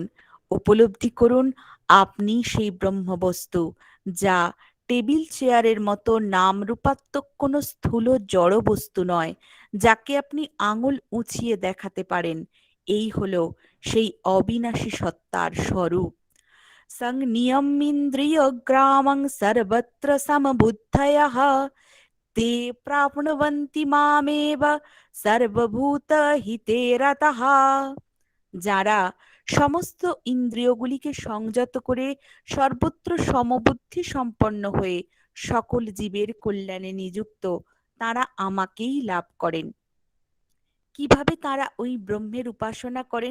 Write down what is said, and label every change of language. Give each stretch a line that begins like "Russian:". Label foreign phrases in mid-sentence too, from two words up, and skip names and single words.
Bangla: উপলব্ধি করুন আপনি সেই ব্রহ্মবস্তু, যা টেবিল চেয়ারের মতো নামরূপাত্মক কোনো স্থূল জড় বস্তু নয়, যাকে আপনি আঙুল উঁচিয়ে দেখাতে পারেন। এই হলো সেই অবিনাশী সত্তার স্বরূপ।
Sanskrit: সংনিয়মিন্দ্রিয়গ্রামং সর্বত্র সমবুদ্ধয়ঃ ते प्राप्नुवन्ति मामेव সর্বভূতহিতে রতঃ।
Bangla: যারা সমস্ত ইন্দ্রিয়গুলিকে সংযত করে সর্বত্র সমবুদ্ধি সম্পন্ন হয়ে সকল জীবের কল্যাণে নিযুক্ত, তারা আমাকেই লাভ করেন। কিভাবে তারা ওই ব্রহ্মের উপাসনা করেন?